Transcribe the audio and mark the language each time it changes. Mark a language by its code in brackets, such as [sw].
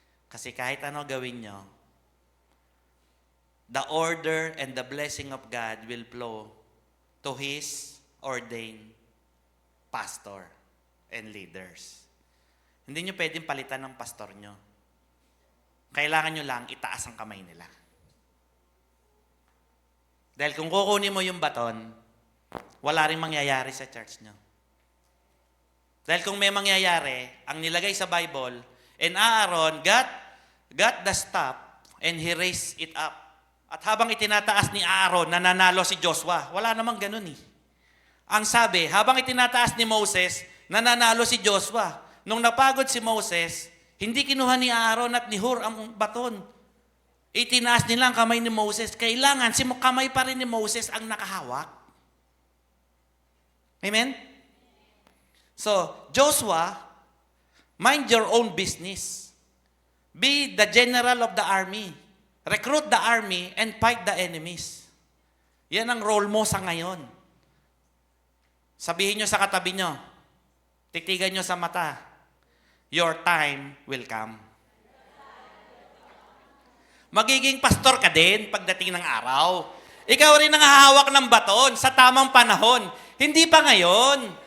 [tl] Kasi kahit ano gawin nyo, [en] the order and the blessing of God will flow to His ordained pastor and leaders. [tl] Hindi nyo pwedeng palitan ng pastor nyo. Kailangan nyo lang itaas ang kamay nila. Dahil kung kukunin mo yung baton, wala rin mangyayari sa church nyo. Dahil kung may mangyayari, ang nilagay sa [en] Bible, and Aaron got the staff and he raised it up. [tl] At habang itinataas ni Aaron, nananalo si Joshua. Wala namang ganun eh. Ang sabi, habang itinataas ni Moses, nananalo si Joshua. Nung napagod si Moses, hindi kinuha ni Aaron at ni Hur ang baton. Itinaas nila ang kamay ni Moses. Kailangan, si kamay pa rin ni Moses ang nakahawak. Amen? [en] So, Joshua, mind your own business. Be the general of the army. Recruit the army and fight the enemies. [tl] Yan ang role mo sa ngayon. Sabihin nyo sa katabi nyo, titigan nyo sa mata, [en] your time will come. [tl] Magiging pastor ka din pagdating ng araw. Ikaw rin ang hahawak ng baton sa tamang panahon. Hindi pa ngayon.